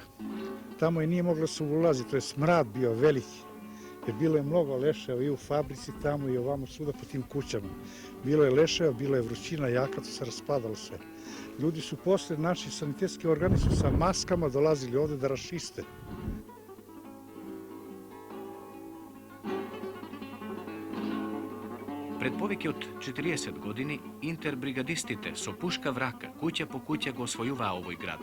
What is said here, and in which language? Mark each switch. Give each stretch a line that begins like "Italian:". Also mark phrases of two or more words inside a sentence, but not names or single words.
Serbian: Tamo i nije moglo se ulazi, to je smrad bio veliki, jer bilo je mnogo leševa i u fabrici tamo i ovamo svuda po tim kućama. Bilo je leševa, bila je vrućina jaka, to se raspadalo sve. Ljudi su posle, naši sanitetski organi su sa maskama dolazili ovde da rašiste.
Macedonian: Пред повеќе од 40 години интербригадистите со пушка в рака, куќа по куќа го освојуваа овој град.